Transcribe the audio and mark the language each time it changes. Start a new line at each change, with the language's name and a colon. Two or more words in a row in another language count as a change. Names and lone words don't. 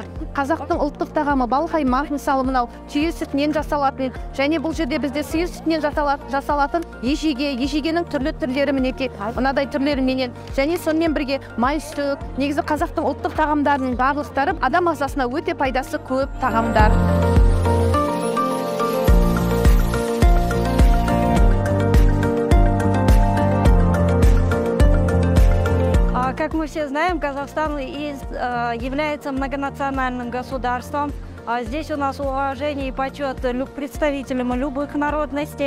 Kazakh: Қазақтың ұлттық тағамы балқаймақ, мысалы мынау түйе сүтінен жасалатын, және бұл жерде бізде сиыр сүтінен жасалатын ежегенің түрлі түрлері мінекей мынадай түрлеріменен, және сонымен бірге майсүт, негізі қазақтың ұлттық тағамдарының барлықтары адам ағзасына өте пайдасы көп тағамдар.
Russian: Как мы все знаем, Казахстан является многонациональным государством. Здесь у нас уважение и почет представителям любых народностей.